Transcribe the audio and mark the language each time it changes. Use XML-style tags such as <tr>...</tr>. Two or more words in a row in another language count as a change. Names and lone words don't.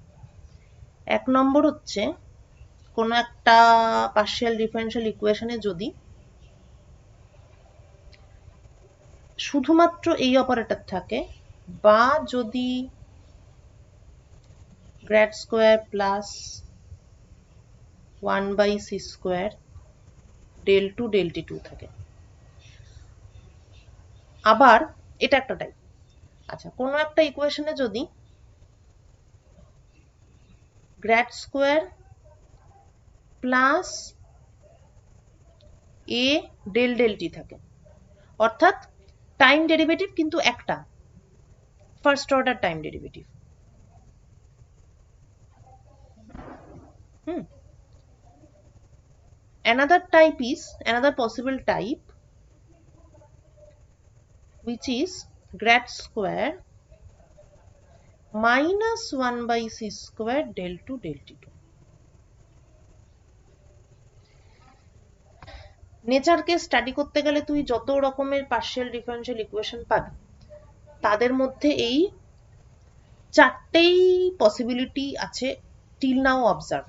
<bn>এক নম্বর হচ্ছে কোনো একটা</bn> <en>partial differential equation</en> <bn>যদি শুধুমাত্র এই অপারেটর থাকে, বা যদি</bn> <en>grad square plus 1/c square del 2 del t2</en> <bn>থাকে। আবার এটা একটা টাইপ। আচ্ছা, কোনো একটা ইকুয়েশনে যদি</bn> <en>grad square plus a del del t</en> <bn>থাকে, অর্থাৎ</bn> <en>time derivative</en> <bn>কিন্তু একটা,</bn> <en>first order time derivative. Another possible type, which is grad square minus 1 by c square del 2 del t2.</en> <bn>নেচারকে স্টাডি করতে গেলে তুই যত রকমের</bn> <en>partial differential equation</en> <bn>পাবি, তাদের মধ্যে এই চারটেই পসিবিলিটি আছে</bn> <en>till now observed.</en>